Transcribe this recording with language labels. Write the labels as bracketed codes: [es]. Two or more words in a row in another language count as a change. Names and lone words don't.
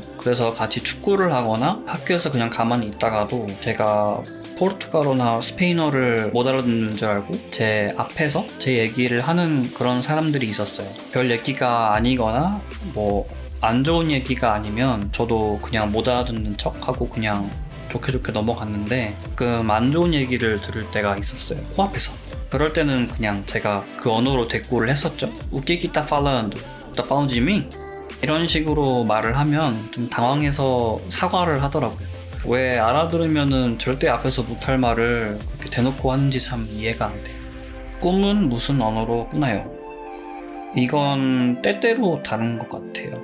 [ko] 그래서 같이 축구를 하거나 학교에서 그냥 가만히 있다가도 제가 포르투갈어나 스페인어를 못 알아듣는 줄 알고 제 앞에서 제 얘기를 하는 그런 사람들이 있었어요. 별 얘기가 아니거나 뭐 안 좋은 얘기가 아니면 저도 그냥 못 알아듣는 척하고 그냥 좋게 넘어갔는데 가끔 안 좋은 얘기를 들을 때가 있었어요. 코앞에서. 그럴 때는 그냥 제가 그 언어로 대꾸를 했었죠. [pt] O que que tá falando? Tá falando de mim? [ko] 이런 식으로 말을 하면 좀 당황해서 사과를 하더라고요. 왜 알아들으면은 절대 앞에서 못할 말을 그렇게 대놓고 하는지 참 이해가 안 돼요. 꿈은 무슨 언어로 꾸나요? 이건 때때로 다른 것 같아요.